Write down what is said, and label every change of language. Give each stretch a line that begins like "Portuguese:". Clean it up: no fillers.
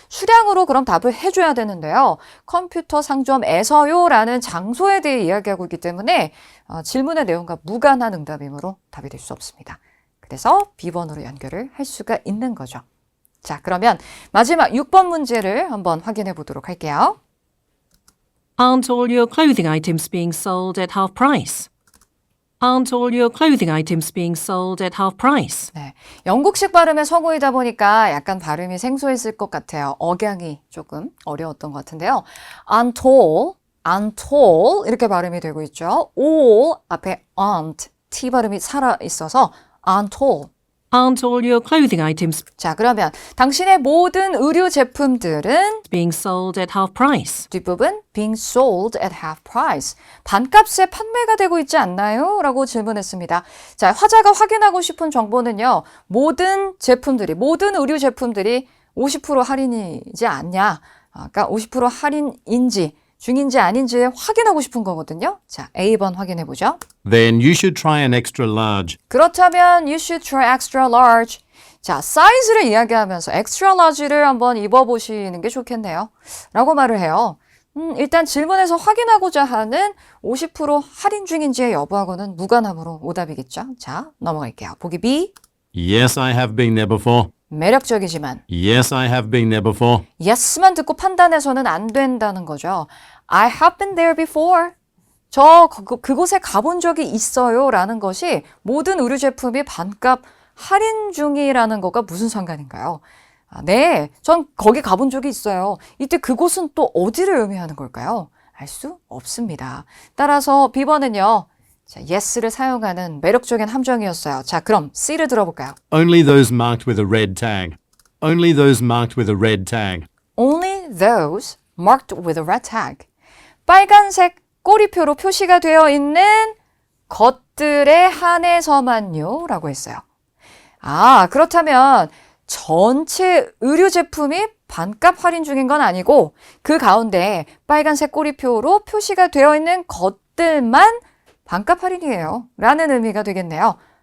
Korean: 수량으로 그럼 답을 해줘야 되는데요. 컴퓨터 상점에서요 라는 장소에 대해 이야기하고 있기 때문에 질문의 내용과 무관한 응답이므로 답이 될 수 없습니다. 그래서 B번으로 연결을 할 수가 있는 거죠. 자, 그러면 마지막 6번 문제를 한번 확인해 보도록 할게요.
English: Aren't all your clothing items being sold at half price? Aren't all your clothing items being sold at half price?
Korean: 네, 영국식 발음의 서구이다 보니까 약간 발음이 생소했을 것 같아요. 억양이 조금 어려웠던 것 같은데요.
English: Aren't all
Korean: 이렇게 발음이 되고 있죠.
English: all 앞에 aren't, t
Korean: 발음이 살아 있어서
English: aren't all. Aren't all your clothing items
Korean: 자, 그러면 당신의 모든 의류 제품들은
English: being sold at half price?
Korean: 뒷부분
English: being sold at half price.
Korean: 반값에 판매가 되고 있지 않나요? 라고 질문했습니다. 자, 화자가 확인하고 싶은 정보는요. 모든 제품들이, 모든 의류 제품들이 50% 할인이지 않냐. 그러니까 50% 할인인지 중인지 아닌지 확인하고 싶은 거거든요. 자, A번 확인해 보죠.
English: Then you should try an extra large.
Korean: 그렇다면
English: you should try extra large.
Korean: 자, 사이즈를 이야기하면서
English: extra large
Korean: 를 한번 입어보시는 게 좋겠네요. 라고 말을 해요. 일단 질문에서 확인하고자 하는 50% 할인 중인지의 여부하고는 무관함으로 오답이겠죠. 자, 넘어갈게요. 보기 B.
English: Yes, I have been there before.
Korean: 매력적이지만
English: Yes, I have been there before.
Korean: yes만 듣고 판단해서는 안 된다는 거죠.
English: I have been there before.
Korean: 저 그곳에 가본 적이 있어요 라는 것이 모든 의류 제품이 반값 할인 중이라는 것과 무슨 상관인가요? 네, 전 거기 가본 적이 있어요. 이때 그곳은 또 어디를 의미하는 걸까요? 알 수 없습니다. 따라서 B번은요. 자, yes를 사용하는 매력적인 함정이었어요. 자, 그럼 C를 들어볼까요?
English: Only those marked with a red tag. Only those marked with a red tag. Only those marked with a red tag.
Korean: 빨간색 꼬리표로 표시가 되어 있는 것들에 한해서만요 라고 했어요. 그렇다면 전체 의류 제품이 반값 할인 중인 건 아니고 그 가운데 빨간색 꼬리표로 표시가 되어 있는 것들만 반값 할인이에요 라는 의미가 되겠네요.